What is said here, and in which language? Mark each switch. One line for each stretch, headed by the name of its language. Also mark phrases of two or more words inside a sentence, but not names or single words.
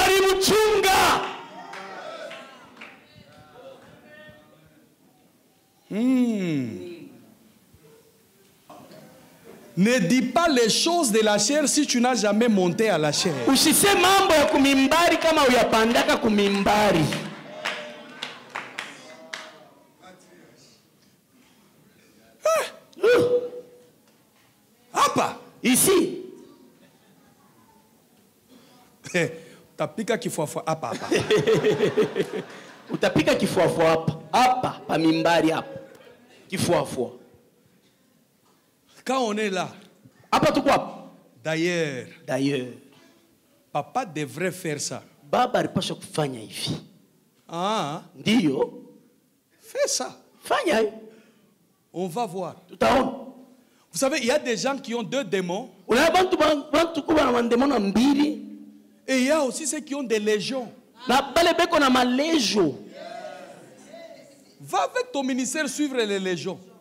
French: Ne dis pas les choses de la chair si tu n'as jamais monté à la chair. Apa, ici.
Swahili: Utapika kifua hapa hapa. Utapika kifua hapa. Hapa pa mimbari hapa. Kifua.
French: Quand on est là, d'ailleurs, papa devrait faire ça.
Swahili: Baba alipaswa kufanya hivi. Ah, ndio.
French: Fais ça.
Swahili: Fanya hivi.
French: On va voir.
Swahili: Tutaona.
French: Vous savez, il y a des gens qui ont 2 démons. Et il y a aussi ceux qui ont des légions. Va avec ton ministère suivre les légions.